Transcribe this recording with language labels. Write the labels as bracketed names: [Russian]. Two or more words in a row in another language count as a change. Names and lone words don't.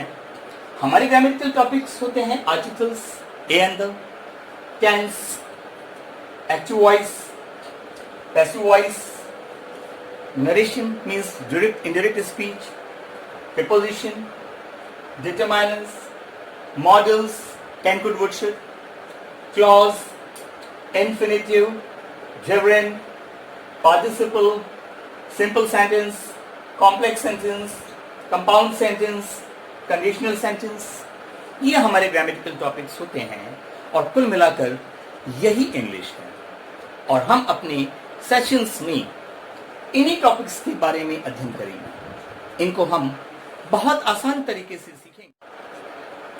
[English] हमारे grammatical topics [Hindi] होते हैं [English] articles, a and the, tense, active voice, passive voice, narration means direct indirect speech, preposition, determinants, models, can, could, would, should, clause, infinitive, gerund, participle, simple sentence, complex sentence, compound sentence, conditional sentence, [Hindi] ये हमारे [English] grammatical topics [Hindi] होते हैं। और कुल मिलाकर यही इंग्लिश है। और हम अपने सेशंस में इन्हीं टॉपिक्स के बारे में अध्ययन करेंगे। इनको हम बहुत आसान तरीके से सीखेंगे।